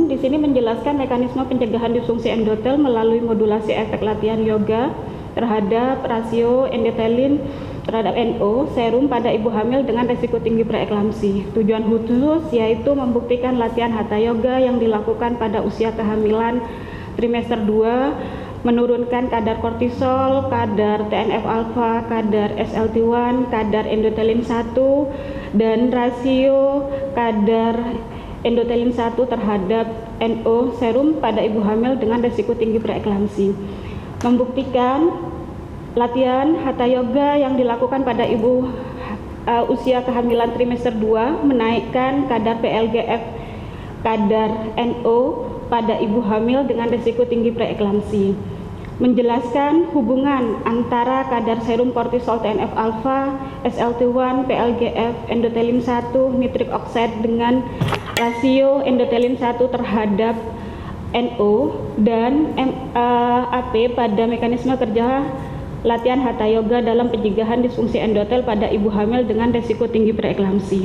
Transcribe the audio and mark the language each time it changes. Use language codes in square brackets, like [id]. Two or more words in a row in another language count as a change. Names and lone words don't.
[id] Di sini menjelaskan mekanisme pencegahan disfungsi endotel melalui modulasi efek latihan yoga terhadap rasio endotelin terhadap NO serum pada ibu hamil dengan risiko tinggi preeklamsi. Tujuan khusus yaitu membuktikan latihan Hatha Yoga yang dilakukan pada usia kehamilan trimester 2 menurunkan kadar kortisol, kadar TNF-alfa, kadar SLT1, kadar endotelin 1 dan rasio kadar endotelin 1 terhadap NO serum pada ibu hamil dengan risiko tinggi preeklamsi. Membuktikan latihan Hatha Yoga yang dilakukan pada ibu usia kehamilan trimester 2 menaikkan kadar PLGF, kadar NO pada ibu hamil dengan risiko tinggi preeklamsi. Menjelaskan hubungan antara kadar serum kortisol TNF-alfa, SLT1, PLGF, endotelin 1, [en] nitric oxide [id] dengan rasio endotelin 1 terhadap NO dan MAP pada mekanisme kerja latihan Hatha Yoga dalam pencegahan disfungsi endotel pada ibu hamil dengan risiko tinggi preeklamsi.